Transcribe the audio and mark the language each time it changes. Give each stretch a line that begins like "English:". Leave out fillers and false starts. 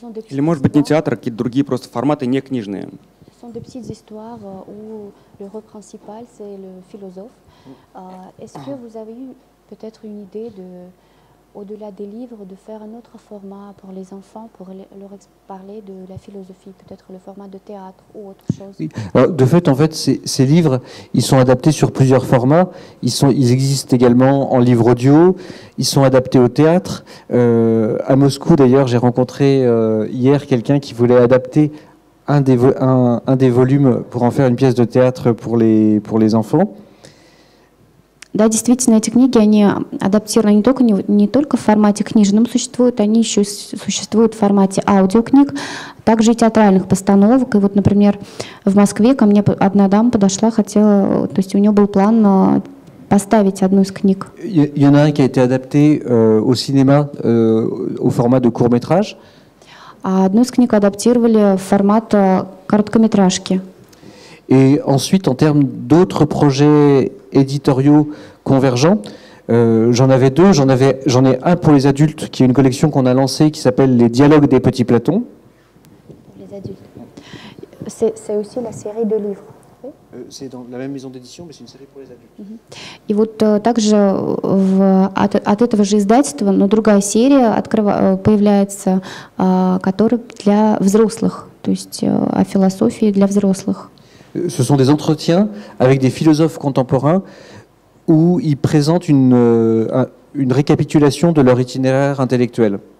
Russian: Или, может быть, не театр, а какие-то другие просто форматы, не книжные.
French: Ce sont des petites histoires où le rôle principal, c'est le philosophe. Est-ce que vous avez eu peut-être une idée au-delà des livres, de faire un autre format pour les enfants, pour leur parler de la philosophie, peut-être le format de théâtre ou autre chose? Oui. Alors, de fait, en fait, ces livres, ils sont adaptés sur plusieurs formats. Ils existent également en livre audio. Ils sont adaptés au théâtre. À Moscou, d'ailleurs, j'ai rencontré hier quelqu'un qui voulait adapter un des volumes pour en faire une pièce de théâtre pour les enfants.
Russian: Да, действительно, эти книги, они адаптированы не только в формате книжном существуют, они еще существуют в формате аудиокниг, также и театральных постановок. И вот, например, в Москве ко мне одна дама подошла, хотела, то есть у нее был план поставить одну из книг.
French: Il y en a un qui a été adapté au cinéma au format de court-métrage.
Russian: А одну из книг адаптировали в формат короткометражки.
French: Et ensuite, en termes d'autres projets éditoriaux convergents. J'en avais deux. J'en ai un pour les adultes, qui est une collection qu'on a lancée qui s'appelle Les Dialogues des Petits Platons. Les adultes. C'est aussi la série de livres. C'est dans la même maison d'édition, mais c'est une série pour les adultes.
Russian: И вот также от этого же издательства, но другая серия появляется, которая для взрослых, то есть о философии для взрослых.
French: Ce sont des entretiens avec des philosophes contemporains où ils présentent une récapitulation de leur itinéraire intellectuel.